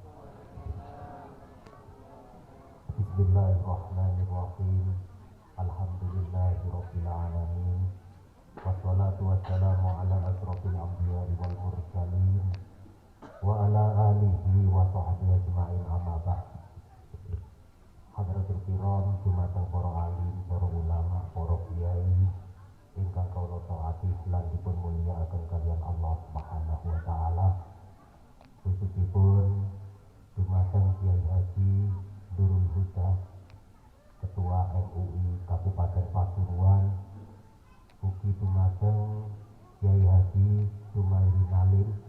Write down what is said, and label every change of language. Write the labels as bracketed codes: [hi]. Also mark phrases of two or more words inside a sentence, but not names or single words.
[ar] بسم الله الرحمن الرحيم. الحمد لله رب العالمين. والصلاة والسلام على أشرف الأنبياء والمرسلين وعلى آله وصحبه أجمعين، أما بعد. حضرات الكرام, [jv] dumateng para alim, para ulama, para kiai ingkang kawula taati lan dipun mulyakaken kaliyan Allah [ar] سبحانه وتعالى. [jv] Khususipun dumateng Kiai Haji Nurul Huda, Ketua MUI Kabupaten Pasuruan, ugi dumateng Kiai Haji Sumairi Nalim,